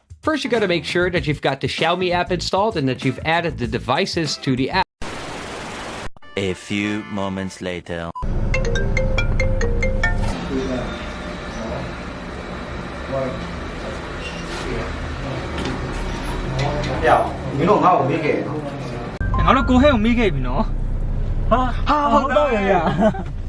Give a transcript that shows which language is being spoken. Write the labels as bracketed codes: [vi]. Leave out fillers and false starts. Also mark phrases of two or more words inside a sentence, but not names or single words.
[en] First, you gotta make sure that you've got the Xiaomi app installed and that you've added the devices to the app. A few moments later. Yeah, [my] မင်းတို့ငါ့ကိုမေးခဲ့ရနော် ငါတို့ကိုဟဲ့ကိုမေးခဲ့ပြီနော် ဟာဟုတ်တော့ရ